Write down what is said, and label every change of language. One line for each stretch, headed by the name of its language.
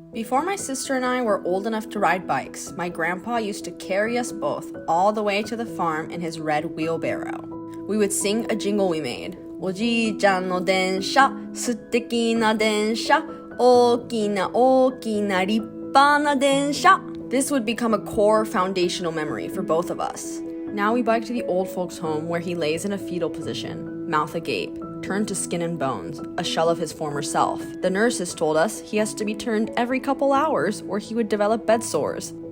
English: Before my sister and I were old enough to ride bikes, my grandpa used to carry us both all the way to the farm in his red wheelbarrow. We would sing a jingle we made.
Japanese: おじいちゃんの電車、素敵な電車、大きな大きな立派な電車.
English: This would become a core foundational memory for both of us. Now we bike to the old folks' home where he lays in a fetal position, mouth agape, turned to skin and bones, a shell of his former self. The nurses told us he has to be turned every couple hours or he would develop bed sores.